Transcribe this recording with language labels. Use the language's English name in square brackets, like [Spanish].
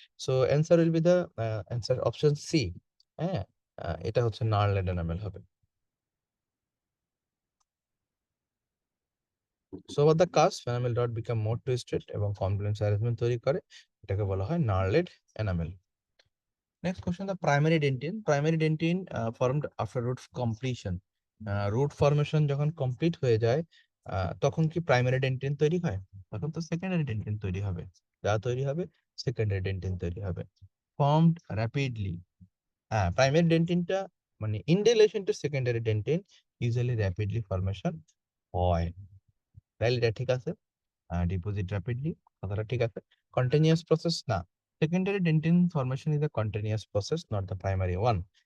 [English] So answer will be the answer option C. [Bangla] হ্যাঁ, এটা হচ্ছে নার্লেড এনামেল হবে। [English] so over the cusp enamel dot become more twisted এবং complex arrangement [Bangla] তৈরি করে, এটাকে বলা হয় নার্লেড enamel. [English] Next question, the primary dentin. Primary dentin formed after root completion. [Bangla] Root formation যখন কমপ্লিট হয়ে যায়, তখন কি প্রাইমারি ডেন্টিন তৈরি হয়? তখন তো সেকেন্ডারি ডেন্টিন তৈরি হবে। যা তৈরি হবে সেকেন্ডারি ডেন্টিন তৈরি হবে। Formed rapidly. হ্যাঁ, প্রাইমারি ডেন্টিনটা মানে in relation to secondary dentine usually rapidly formation হয়। তাহলে এটা ঠিক আছে। ডিপোজিট র্যাপিডলি, কথাটা ঠিক আছে। কন্টিনিউয়াস প্রসেস না, [English] secondary dentin formation is a continuous process, not the primary one.